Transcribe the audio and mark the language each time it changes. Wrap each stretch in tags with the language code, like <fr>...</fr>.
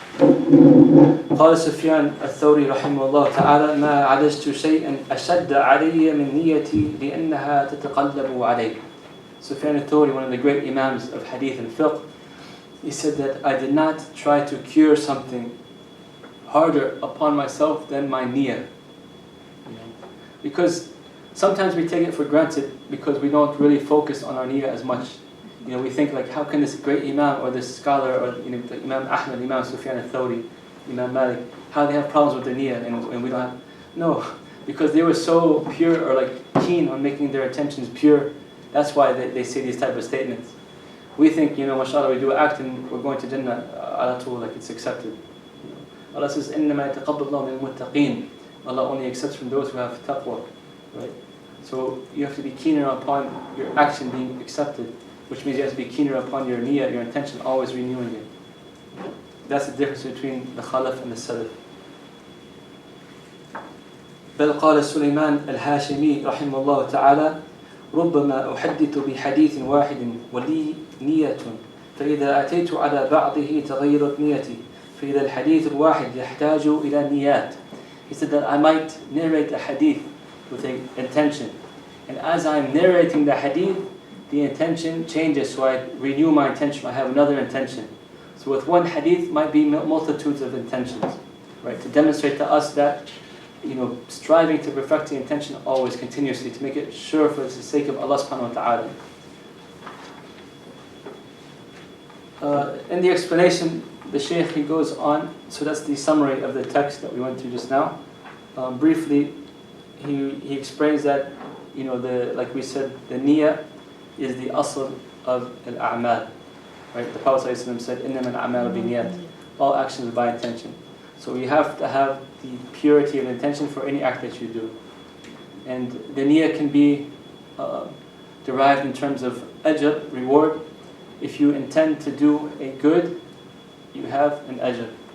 <ar>قال سفيان الثوري رحمه الله تعالى: ما عدجت شيئا أشد علي من نيتي لأنها تتقلب علي.</ar> <en>Sufyan al-Thawri, one of the great imams of hadith and fiqh, he said that I did not try to cure something harder upon myself than my niyyah. Because sometimes we take it for granted because we don't really focus on our niyyah as much. We think how can this great imam or this scholar or Imam Ahmad, Imam Sufyan al-Thawri, Imam Malik, how they have problems with their niyyah and we don't have? No, because they were so pure or keen on making their intentions pure. That's why they say these type of statements. We think, mashallah, we do an act and we're going to Jannah ala tul, it's accepted. Allah says,</en> <ar>إِنَّمَا يَتَقَبَّلُ اللَّهُ مِنَ الْمُتَّقِينَ.</ar> <en>Allah only accepts from those who have taqwa. Right? So you have to be keener upon your action being accepted, which means you have to be keener upon your niyyah, your intention, always renewing it. That's the difference between the khalaf and the salaf.</en> <ar>بل قال سليمان الهاشمي رحمه الله تعالى: ربما أحدث بحديث واحد ولي نية فإذا أتيت على بعضه تغيرت نيتي فإذا الحديث الواحد يحتاج إلى نيات.</ar> <en>He said that I might narrate a hadith with an intention, and as I'm narrating the hadith, the intention changes, so I renew my intention, I have another intention. So with one hadith might be multitudes of intentions, right? To demonstrate to us that striving to perfect the intention always, continuously, to make it sure for the sake of Allah subhanahu wa ta'ala. In the explanation, the Shaykh, he goes on, so that's the summary of the text that we went through just now. Briefly, he explains that, like we said, the niyyah is the asl of al-a'mal. Right? The Prophet ﷺ said,</en> <ar>إِنَّمَا الْأَعْمَالُ بِالنِّيَّاتِ.</ar> <en>All actions are by intention. So you have to have the purity of intention for any act that you do. And the niyyah can be derived in terms of ajr, reward. If you intend to do a good, you have an ajr.</en>